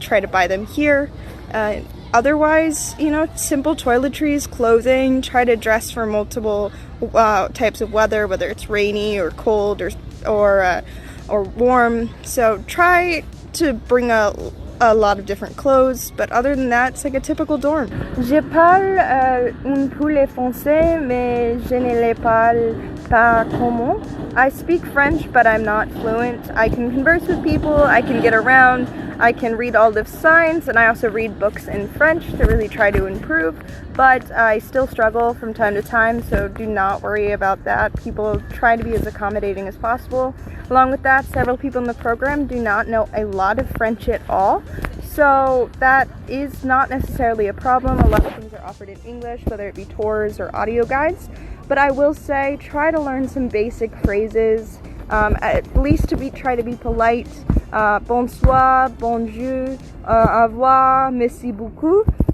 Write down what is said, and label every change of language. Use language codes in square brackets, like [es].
[en] Try to buy them here. Otherwise, you know, simple toiletries, clothing, try to dress for multiple types of weather, whether it's rainy or cold or warm. So try to bring a lot of different clothes, but other than that, it's like a typical dorm. [fr] Je parle un peu le français, mais je ne le parle pas comment. [en] I speak French, but I'm not fluent. I can converse with people, I can get around, I can read all the signs, and I also read books in French to really try to improve, but I still struggle from time to time, so do not worry about that. People try to be as accommodating as possible. Along with that, several people in the program do not know a lot of French at all, so that is not necessarily a problem. A lot of things are offered in English, whether it be tours or audio guides, but I will say try to learn some basic phrases, at least try to be polite. [fr] Bonsoir, bonjour, au revoir, merci beaucoup.